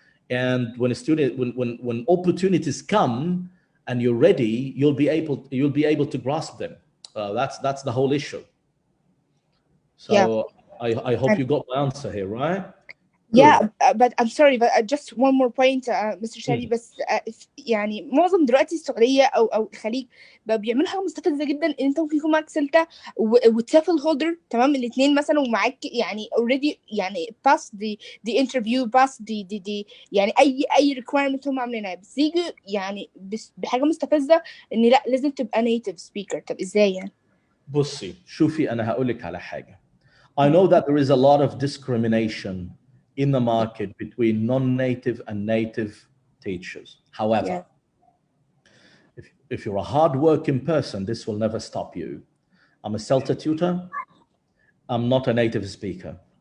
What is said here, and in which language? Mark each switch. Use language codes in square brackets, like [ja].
[en] And when when opportunities come and you're ready, you'll be able to grasp them. That's the whole issue. So I hope you got my answer here, right? Yeah, but I'm sorry, but just one more point, Mr. [ar] شادي. بس يعني معظم دلوقتي السعودية أو الخليج بقى بيعملوا حاجة مستفزة جدا، إن أنت ممكن يكون معاك سلطة وتسافل هولدر، تمام، الاثنين مثلا، ومعاك يعني [en] already [ar] يعني [en] pass the interview, pass the [ar] يعني أي [en] requirement [ar] هم عاملينها، بس يجي يعني بحاجة مستفزة إن لا لازم تبقى [en] native speaker. [ar] طب إزاي يعني؟ بصي شوفي، أنا هقول لك على حاجة. [en] I know that there is a lot of discrimination in the market between non-native and native teachers. However, if you're a hard-working person, this will never stop you. I'm a CELTA tutor. I'm not a native speaker.